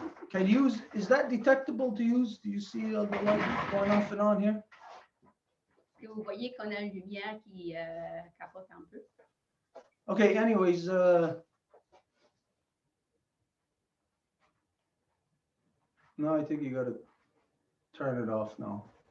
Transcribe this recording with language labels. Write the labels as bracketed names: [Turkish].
[English] Can you use, is that detectable to use? Do you see the light going off and on here? [French] Et vous voyez qu'on a une lumière qui capote un peu. [English] Okay, anyways, no, I think you got to turn it off now.